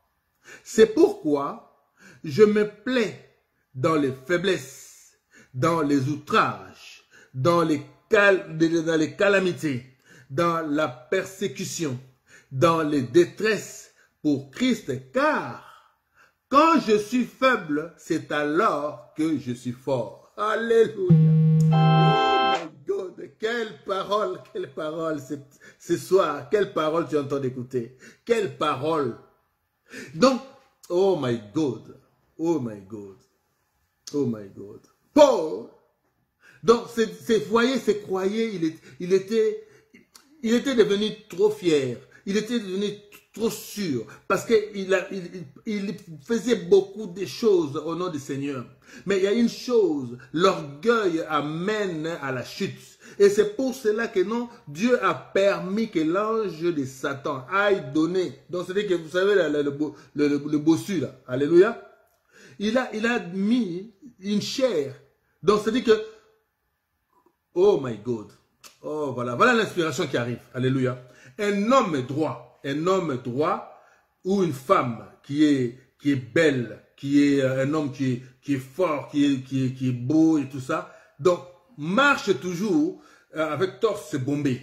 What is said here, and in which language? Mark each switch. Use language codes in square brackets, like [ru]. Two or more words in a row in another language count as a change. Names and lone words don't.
[fr] C'est pourquoi je me plais dans les faiblesses, dans les outrages, dans les calamités, dans la persécution, dans les détresses pour Christ, car quand je suis faible, c'est alors que je suis fort. Alléluia. [en] Oh my God, [fr] quelle parole ce soir, quelle parole tu entends d'écouter, quelle parole. Donc, [en] oh my God, oh my God, oh my God. [fr] Paul, donc ces voyez, ces croyés, il était devenu trop fier, il était devenu trop sûr, parce qu'il faisait beaucoup de choses au nom du Seigneur. Mais il y a une chose, l'orgueil amène à la chute. Et c'est pour cela que non, Dieu a permis que l'ange de Satan aille donner. Donc c'est-à-dire que vous savez, le bossu là, alléluia, il a mis une chair. Donc c'est-à-dire que, [en] oh my God, [fr] oh voilà l'inspiration qui arrive, alléluia. Un homme droit ou une femme qui est belle, qui est un homme qui est fort, qui est beau et tout ça, donc marche toujours avec torse bombé.